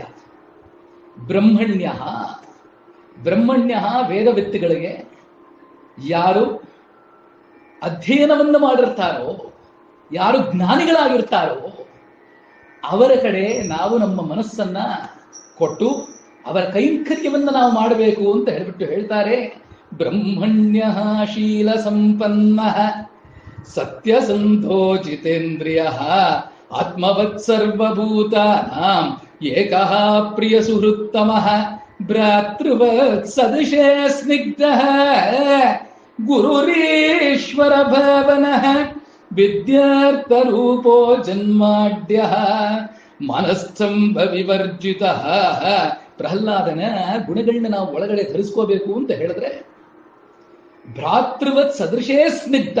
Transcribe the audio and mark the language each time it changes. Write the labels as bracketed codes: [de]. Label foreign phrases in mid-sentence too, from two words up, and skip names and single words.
[kn] ಬ್ರಹ್ಮಣ್ಯ ಬ್ರಹ್ಮಣ್ಯ ವೇದವ್ಯಕ್ತಿಗಳಿಗೆ ಯಾರು ಅಧ್ಯಯನವನ್ನು ಮಾಡಿರ್ತಾರೋ, ಯಾರು ಜ್ಞಾನಿಗಳಾಗಿರ್ತಾರೋ ಅವರ ಕಡೆ ನಾವು ನಮ್ಮ ಮನಸ್ಸನ್ನ ಕೊಟ್ಟು ಅವರ ಕೈಂಕರ್ಯವನ್ನು ನಾವು ಮಾಡಬೇಕು ಅಂತ ಹೇಳ್ಬಿಟ್ಟು ಹೇಳ್ತಾರೆ. [sa] ಬ್ರಹ್ಮಣ್ಯ ಶೀಲ ಸಂಪನ್ನ ಸತ್ಯಸಂಧೋ ಜಿತೇಂದ್ರಿಯ ಆತ್ಮವತ್ ಸರ್ವಭೂತಾನಾಂ ಏಕಃ ಪ್ರಿಯ ಸುಹೃತ್ತಮಃ ಭ್ರಾತೃವತ್ ಸದೃಶೇ ಸ್ನಿಗ್ಧಃ ಗುರುರೀಶ್ವರ ಭಾವನಃ ವಿದ್ಯಾರ್ಥರೂಪೋ ಜನ್ಮಾಡ್ಯಃ ಮನಸ್ಥಂಬ ವಿವರ್ಜಿತಃ. [kn] ಪ್ರಹ್ಲಾದನ ಗುಣಗಳನ್ನ ನಾವು ಒಳಗಡೆ ಧರಿಸ್ಕೋಬೇಕು ಅಂತ ಹೇಳಿದ್ರೆ [sa] ಭ್ರಾತೃವತ್ ಸದೃಶೇ ಸ್ನಿಗ್ಧ.